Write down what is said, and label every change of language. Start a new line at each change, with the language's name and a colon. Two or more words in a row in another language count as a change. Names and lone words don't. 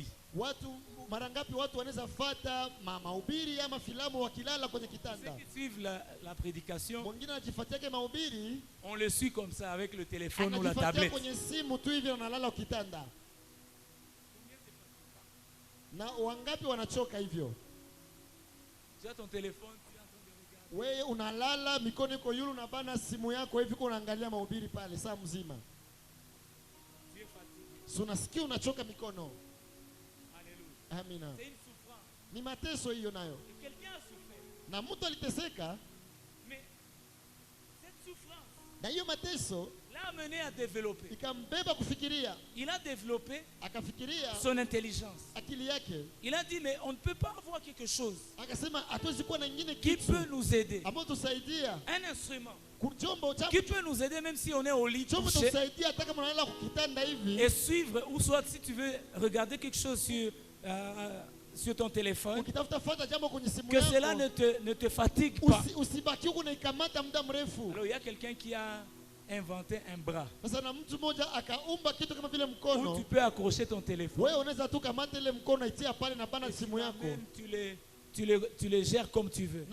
French: Ceux qui suivent la prédication, on le suit comme ça avec le téléphone ou la tablette. Tu as ton téléphone,
Swahili: wewe unalala mikono iko yulu unabana simu yako hivi unaangalia mahubiri pale saa mzima. So unasikia unachoka mikono. Amina. Ni mateso hiyo nayo. Na mtu aliteseka. Na hiyo mateso
French: l'a amené à développer.
Swahili: Ikambeba kufikiria.
French: Il a développé
Swahili: akafikiria
French: son intelligence.
Swahili: Akili yake.
French: Il a dit mais on ne peut pas avoir quelque chose
Swahili: akasema hatuwezi kuwa na nyingine
French: qui peut nous aider.
Swahili: Ambapo tusaidia.
French: Un instrument qui peut nous aider même si on est au lit couché et suivre, ou soit si tu veux regarder quelque chose sur ton téléphone, que cela ne te fatigue pas. Alors il y a quelqu'un qui a inventé un bras où tu peux accrocher ton téléphone et tu les gères comme tu veux.